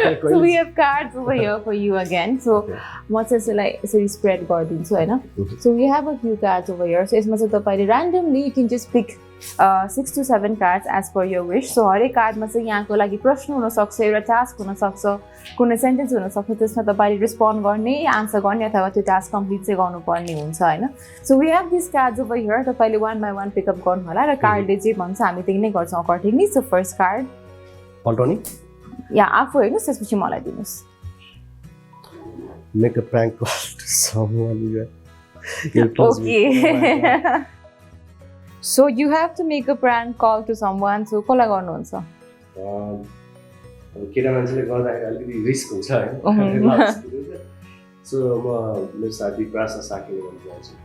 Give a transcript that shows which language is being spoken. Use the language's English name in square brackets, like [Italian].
[English] So we have cards over here for you again. [Nepali] So म चाहिँ यसलाई यसरी स्प्रेड गरिदिन्छु होइन. [English] So we have a few cards over here. So [Nepali] यसमा चाहिँ तपाईँले [English] randomly you can just pick 6 to 7 cards as per your wish. [Nepali] So हरेक कार्डमा चाहिँ यहाँको लागि प्रश्न हुनसक्छ, एउटा टास्क हुनसक्छ, कुनै सेन्टेन्स हुनसक्छ, त्यसमा तपाईँले रेस्पोन्ड गर्ने, आन्सर गर्ने अथवा त्यो टास्क कम्प्लिट चाहिँ गर्नुपर्ने हुन्छ होइन. [English] So we have these cards over here. [Nepali] तपाईँले 1 by 1 पिकअप गर्नु होला र कार्डले जे भन्छ हामी त्यही नै गर्छौँ अकर्डिङली. So फर्स्ट कार्ड पल्टाउने या आफू हेर्नुहोस् त्यसपछि मलाई दिनुहोस्. [English] Make a prank call to someone. Okay. So you have to make a prank call to someone. [Nepali] So कसलाई गर्नुहुन्छ? अब केटा मान्छेले गर्दाखेरि अलिकति रिस्क हुन्छ होइन. सो म मेरो साथी प्रासा साकेले भन्न चाहन्छु.